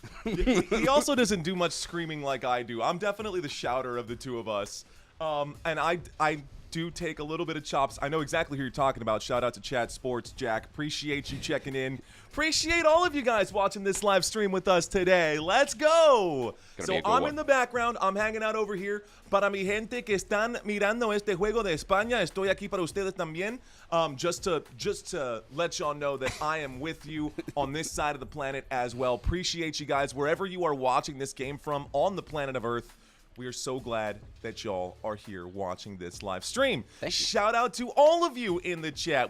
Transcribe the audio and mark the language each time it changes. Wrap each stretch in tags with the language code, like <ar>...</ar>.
<en>He also doesn't do much screaming like I do. I'm definitely the shouter of the two of us. And I do take a little bit of chops. I know exactly who you're talking about. Shout out to Chat Sports, Jack. Appreciate you checking in. Appreciate all of you guys watching this live stream with us today. Let's go. So I'm in the background. I'm hanging out over here.</en> <es>Para mi gente que están mirando este juego de España, estoy aquí para ustedes también.</es> <en>Just to let y'all know that I am with you on this side of the planet as well. Appreciate you guys wherever you are watching this game from on the planet of Earth. We are so glad that y'all are here watching this live stream. Thank you. Shout out to all of you in the chat.</en>